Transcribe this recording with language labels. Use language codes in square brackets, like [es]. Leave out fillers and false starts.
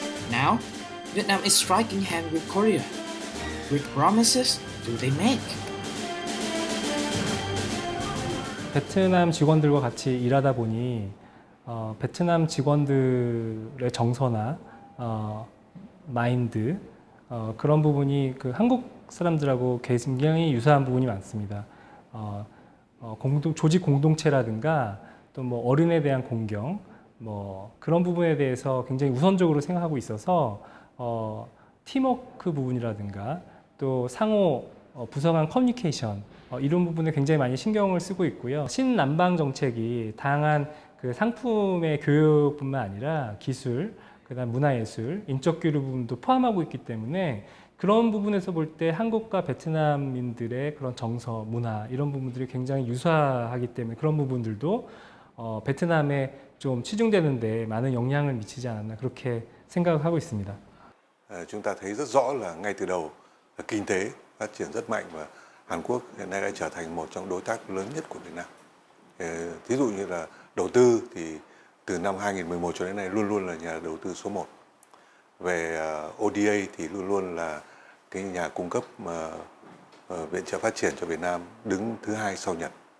[en] Now, Vietnam is striking hand with Korea. Which promises do they make? [ko] 베트남 직원들과 같이 일하다 보니 베트남 직원들의 정서나 마인드 그런 부분이 그 한국 사람들하고 굉장히 유사한 부분이 많습니다. 조직 공동체라든가 또 뭐 어른에 대한 공경, 뭐 그런 부분에 대해서 굉장히 우선적으로 생각하고 있어서 팀워크 부분이라든가 또 상호 부서 간 커뮤니케이션 이런 부분에 굉장히 많이 신경을 쓰고 있고요. 신남방 정책이 다양한 그 상품의 교육뿐만 아니라 기술, 그다음 문화예술, 인적 교류 부분도 포함하고 있기 때문에 그런 부분에서 볼 때 한국과 베트남인들의 그런 정서, 문화 이런 부분들이 굉장히 유사하기 때문에 그런 부분들도 베트남에 좀 치중되는데 많은 영향을 미치지 않았나 그렇게 생각을 하고 있습니다. [vi] Chúng ta thấy rất rõ là ngay từ đầu kinh tế phát triển rất mạnh và Hàn Quốc hiện nay đã trở thành một trong đối tác lớn nhất của Việt Nam. Thí dụ như là đầu tư thì từ năm 2011 cho đến nay luôn luôn là nhà đầu tư số 1. Về ODA thì luôn luôn là cái nhà cung cấp viện trợ phát triển cho Việt Nam đứng thứ 2 sau Nhật.